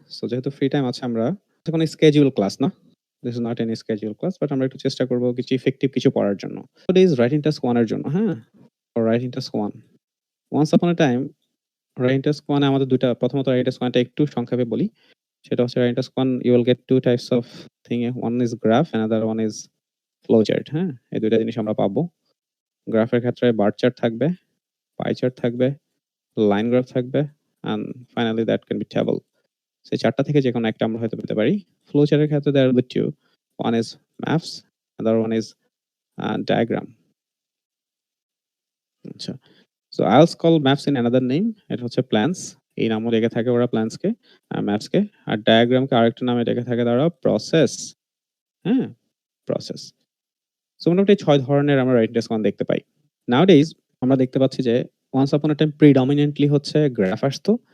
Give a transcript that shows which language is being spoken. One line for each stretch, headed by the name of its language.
Bangla: So যেহেতু free time আছে আমরা কোনো স্কেডিউল ক্লাস না।
English: this is not any schedule class
Bangla: but আমরা একটু চেষ্টা করব কিছু ইফেক্টিভ কিছু পড়ার জন্য।
English: today is writing task 1
Bangla: এর জন্য, হ্যাঁ? Writing task 1।
English: once upon a time
Bangla: রাইটিং টাস্ক 1 এ আমাদের প্রথমত রাইটিং টাস্ক 1 টা একটু সংক্ষেপে বলি। সেটা হচ্ছে writing task 1
English: you will get two types of thing. One is graph, another one is flowchart, হ্যাঁ?
Bangla: এই ২ টা জিনিস আমরা পাবো। গ্রাফের ক্ষেত্রে বার চার্ট থাকবে, পাই চার্ট থাকবে, লাইন গ্রাফ থাকবে
English: and finally that can be table.
Bangla: So ৪ টা থেকে যেকোনো একটা আমরা হয়তো পেতে পারি। ফ্লো চার্টের ক্ষেত্রে
English: there will be two. One is maps, another one is diagram. আচ্ছা। So I'll call maps in another name.
Bangla: এটা হচ্ছে plans. এই নামও রেখে থাকে ওরা plans কে, maps কে। আর diagram কে আরেকটা নামে রেখে থাকে তারা process, হ্যাঁ? প্রসেস। সো মোটামুটি ৬ ধরনের আমরা রাইটিং টাস্ক 1 দেখতে পাই। নাওডেইজ আমরা দেখতে পাচ্ছি যে
English: once upon a time
Bangla: প্রিডমিনেন্টলি হচ্ছে গ্রাফ আসতো।